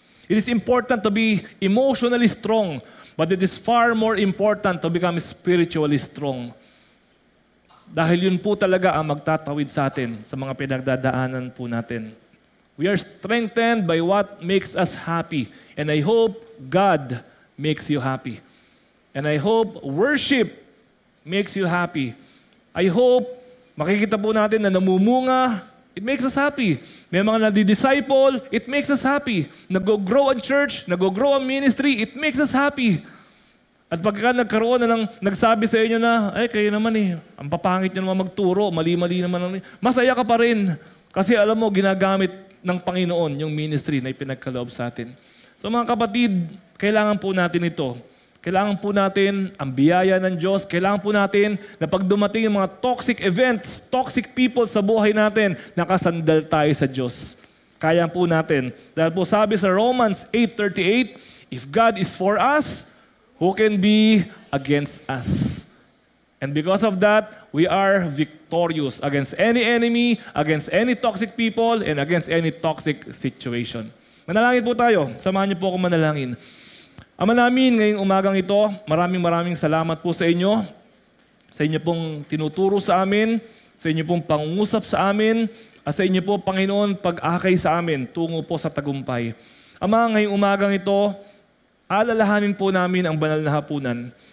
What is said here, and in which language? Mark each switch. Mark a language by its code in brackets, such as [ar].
[en] It is important to be emotionally strong, but it is far more important to become spiritually strong. [tl] Dahil yun po talaga ang magtatawid sa atin sa mga pinagdadaanan po natin. [en] We are strengthened by what makes us happy. And I hope God makes you happy. And I hope worship makes you happy. I hope [tl] makikita po natin na namumunga, [en] it makes us happy. [tl] May mga nadi-disciple, [en] it makes us happy. [tl] Nag-grow ang church, nag-grow ang ministry, [en] it makes us happy. [tl] At pagka nagkaroon na nagsabi sa inyo na, ay kayo naman ang papangit nyo naman magturo, mali-mali naman. Masaya ka pa rin. Kasi alam mo, ginagamit ng Panginoon yung ministry na ipinagkaloob sa atin. So mga kapatid, kailangan po natin ito. Kailangan po natin ang biyaya ng Diyos. Kailangan po natin na pag dumating yung mga toxic events, toxic people sa buhay natin, nakasandal tayo sa Diyos. Kaya po natin. Dahil po sabi sa [en] Romans 8:38, if God is for us, who can be against us? And because of that, we are victorious against any enemy, against any toxic people, and against any toxic situation. [tl] Manalangin po tayo. Samahan niyo po ako manalangin. Ama namin, ngayong umagang ito, maraming salamat po sa inyo. Sa inyo pong tinuturo sa amin, sa inyo pong pangungusap sa amin, at sa inyo po, Panginoon, pag-akay sa amin, tungo po sa tagumpay. Ama, ngayong umagang ito, alalahanin po namin ang banal na hapunan.